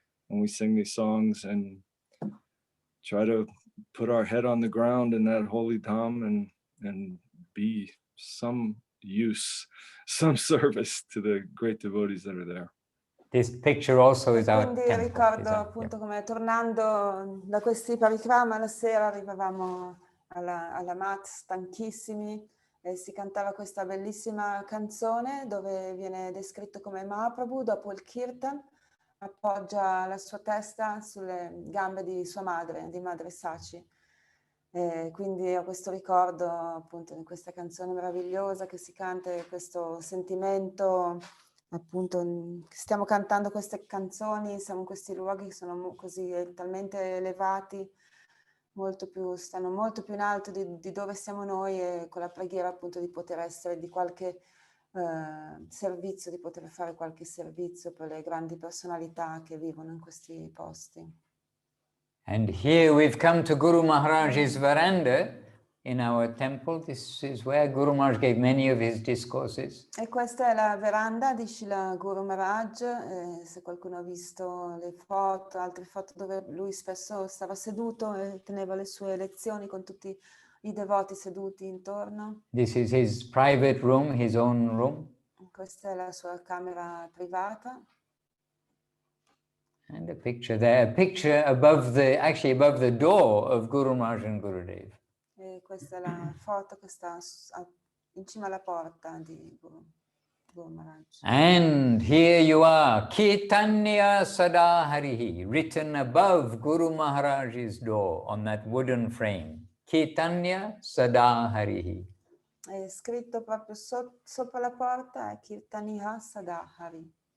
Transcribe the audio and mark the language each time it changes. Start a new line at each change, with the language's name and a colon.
English: And we sing these songs and try to put our head on the ground in that holy dham and be some use, some service to the great devotees that are there. This picture also is our
Italian: Quindi
English: temple.
Italian: ricordo appunto come tornando da questi parikrama la sera arrivavamo alla mat stanchissimi e si cantava questa bellissima canzone dove viene descritto come Mahaprabhu dopo il kirtan appoggia la sua testa sulle gambe di sua madre, di madre Sachi. E quindi ho questo ricordo appunto di questa canzone meravigliosa che si canta e questo sentimento appunto stiamo cantando queste canzoni, siamo in questi luoghi che sono così talmente elevati, stanno molto più in alto di dove siamo noi e con la preghiera appunto di poter essere di qualche servizio, di poter fare qualche servizio per le grandi personalità che vivono in questi posti.
English: And here we've come to Guru Maharaj's veranda in our temple. This is where Guru Maharaj gave many of his discourses.
Italian: E questa è la veranda di Srila Guru Maharaj, se qualcuno ha visto le foto, altre foto dove lui spesso stava seduto e teneva le sue lezioni con tutti i devoti seduti intorno.
English: This is his private room, his own room.
Italian: Questa è la sua camera privata.
English: And a picture there, a picture above the door of Guru Maharaj and Gurudev.
Italian: E questa è la foto che sta in cima alla porta di Guru Maharaj.
English: And here you are, Caitanya Sada Harihi, written above Guru Maharaj's door on that wooden frame.
Sanskrit: Caitanya Sada Harihi.
Italian: È scritto proprio sopra la porta, Kirtaniha Sadahari.